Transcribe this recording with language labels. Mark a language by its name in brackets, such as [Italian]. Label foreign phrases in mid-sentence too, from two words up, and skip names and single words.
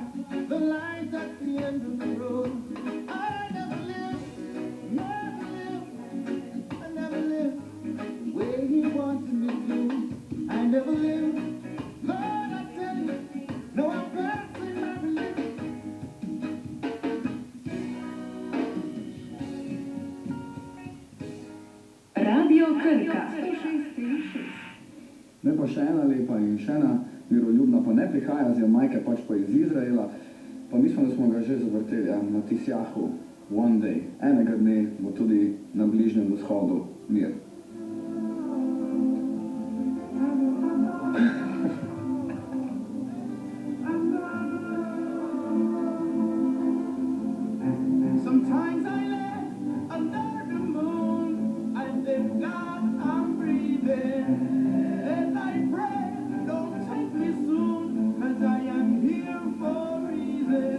[English] The light at the end of the road. I never lived, I never lived the way he wanted me to. I never lived, Lord, I tell you, no, I'm passing my religion. [Slovenian] Radio Krka. Ne pa še ena lepa in še ena miroljubna, pa ne prihaja z Jamajke, pač pa iz Izraela. Pa mislim, da smo ga že zavrteli, na Tisjahu. [English] One day, [Slovenian] enega dne bo tudi na Bližnjem vzhodu mir. [English] Sometimes I lay under the moon. I thank God I'm breathing. And I pray, don't take me soon, cause I am here for a reason.